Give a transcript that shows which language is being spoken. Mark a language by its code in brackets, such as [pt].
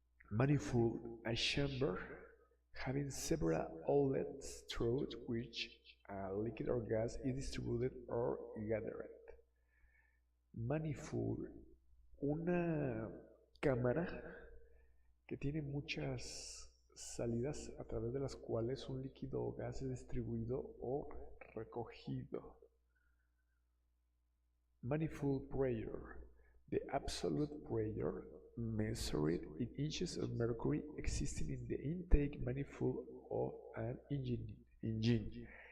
[en] Manifold, a chamber having several outlets through which a liquid or gas is distributed or gathered. [es] Manifold, una cámara que tiene muchas salidas a través de las cuales un líquido o gas es distribuido o recogido. [en] Manifold pressure, the absolute pressure measured in inches of mercury existing in the intake manifold of an engine.